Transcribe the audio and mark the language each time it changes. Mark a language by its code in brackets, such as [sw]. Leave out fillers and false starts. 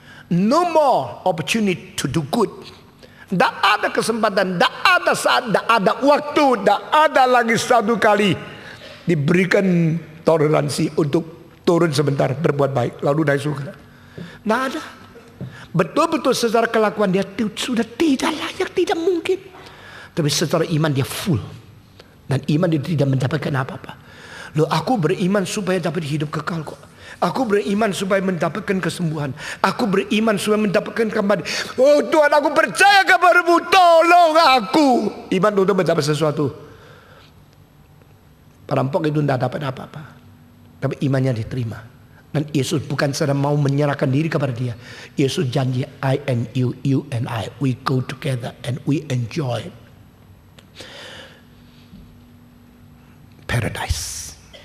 [en] No more opportunity to do good. [id] Tidak ada kesempatan, tidak ada saat, tidak ada waktu, tidak ada lagi satu kali diberikan toleransi untuk turun sebentar berbuat baik lalu naik surga. Tidak ada. Betul-betul secara kelakuan dia sudah tidak layak, tidak mungkin. Tapi secara iman dia full. Dan iman dia tidak mendapatkan apa-apa. Loh, aku beriman supaya dapat hidup kekal kok. Aku beriman supaya mendapatkan kesembuhan. Aku beriman supaya mendapatkan kembali. Oh Tuhan, aku percaya kepadamu, tolong aku. Iman untuk mendapat sesuatu. Perampok itu tidak dapat apa-apa, tapi imannya diterima. Dan Yesus bukan sedang mau menyerahkan diri kepada dia. Yesus janji, [en] I and you, you and I, we go together and we enjoy paradise.